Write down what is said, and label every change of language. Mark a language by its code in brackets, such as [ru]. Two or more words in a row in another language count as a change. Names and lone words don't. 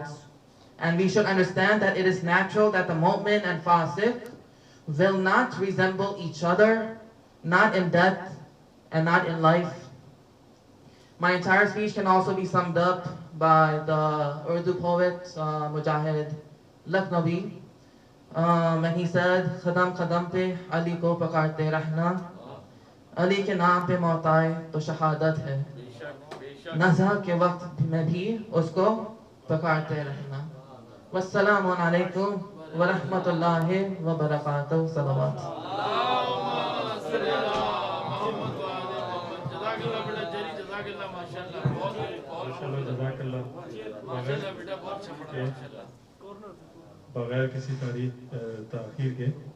[en] And we should understand that it is natural that the mu'min and fasiq will not resemble each other, not in death and not in life. My entire speech can also be summed up by the Urdu poet Mujahid Lakhnavi, and he said, [ur] قدم قدم پہ علی کو پکارتے رہنا، علی کے نام پہ موت آئے تو شہادت ہے. نزا کے وقت میں بھی اس کو پکارتے رہنا. [ar] والسلام علیکم ورحمۃ اللہ وبرکاتہ. [ur] صلوات. بغیر کسی تاخیر کے